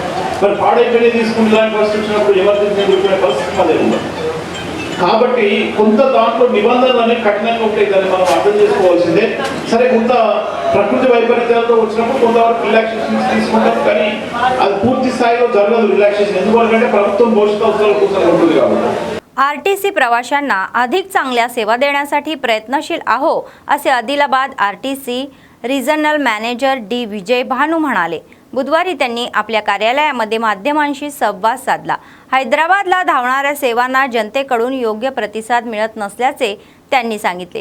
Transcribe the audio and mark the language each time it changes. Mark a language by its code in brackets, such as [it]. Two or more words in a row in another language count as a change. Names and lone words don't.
[te] మరి పాడైపోయి తీసుకునే దానికి పరిస్థితి వచ్చినప్పుడు ఎమర్జెన్సీ ఎదుర్కొనే పరిస్థితి అదే ఉంది. కాబట్టి కొంత దాంట్లో నిబంధనలు అనేవి కఠినంగా ఉంటాయి. దాన్ని మనం అర్థం చేసుకోవాల్సిందే. సరే, కొంత ప్రకృతి వైపరీత్యాలతో వచ్చినప్పుడు కొంతవరకు రిలాక్సేషన్ తీసుకుంటాం, కానీ అది పూర్తి స్థాయిలో జరగదు రిలాక్సేషన్. ఎందుకంటే ప్రభుత్వం భవిష్యత్ అవసరాల కోసం ఉంటుంది కాబట్టి. [mr] आरटीसी प्रवाशांना अधिक चांगल्या सेवा देण्यासाठी प्रयत्नशील आहो असे आदिलाबाद आरटीसी रिजनल मॅनेजर डी विजय भानू म्हणाले. बुधवारी त्यांनी आपल्या कार्यालयामध्ये माध्यमांशी संवाद साधला. हैदराबादला धावणाऱ्या सेवांना जनतेकडून योग्य प्रतिसाद मिळत नसल्याचे त्यांनी सांगितले.